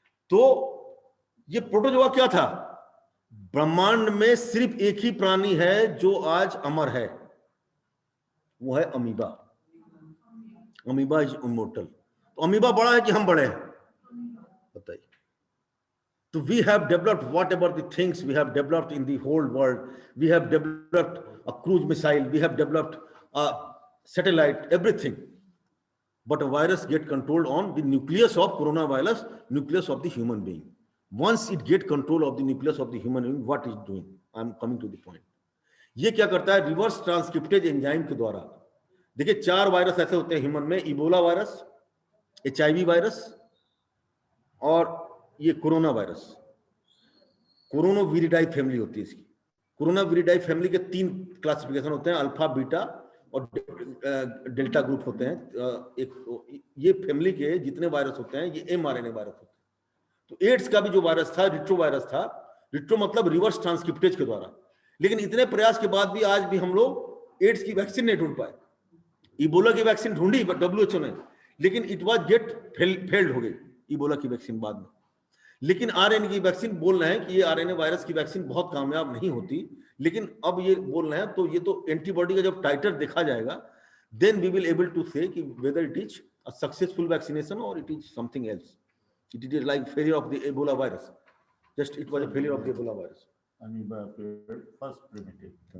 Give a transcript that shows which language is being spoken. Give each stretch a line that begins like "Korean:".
Hindi: तो ये प्रोटोजोआ क्या था? ब्रह्मांड में सिर्फ एक ही प्राणी है जो आज अमर है, वो है अमीबा.
English: Amoeba is immortal.
Hindi: तो अमीबा बड़ा है कि हम बड़े हैं? बताइए.
English: So we have developed whatever the things we have developed in the whole world. We have developed a cruise missile. We have developed a satellite, everything. But a virus get controlled on the nucleus of coronavirus, nucleus of the human being. Once it get control of the nucleus of the human being, what is doing? I'm coming to the point.
Hindi: ये क्या करता है? Reverse transcriptase enzyme के द्वारा. देखिए 4 virus ऐसे होते हैं ह्यूमन में. इबोला वायरस, HIV वायरस और ये कोरोना वायरस. कोरोनाविरिडाई फैमिली होती है इसकी. कोरोनाविरिडाई फैमिली के 3 क्लासिफिकेशन होते हैं, अल्फा, बीटा और डेल्टा ग्रुप होते हैं. ये फैमिली के जितने वायरस होते हैं ये mRNA वायरस होते हैं. तो एड्स का भी जो वायरस था, रिट्रो वायरस था. रिट्रो मतलब रिवर्स ट्रांसक्रिप्टेज के द्वारा. लेकिन इतने प्रयास के बाद भी आज भी हम लोग एड्स की वैक्सीन नहीं ढूंढ पाए. इबोला की वैक्सीन ढूंढी WHO ने, लेकिन
English: it was failed
Hindi: हो गई इबोला की वैक्सीन बाद में. लेकिन RNA की वैक्सीन बोल रहे हैं कि ये RNA वायरस की वैक्सीन बहुत कामयाब नहीं होती. लेकिन अब ये बोल रहे हैं, तो ये तो एंटीबॉडी का जब टाइटर देखा जाएगा,
English: Then we will able to say कि whether it is a successful vaccination और it is something else. It is like failure of the Ebola virus. Just it was a failure of the Ebola virus. Amoeba appeared first primitive.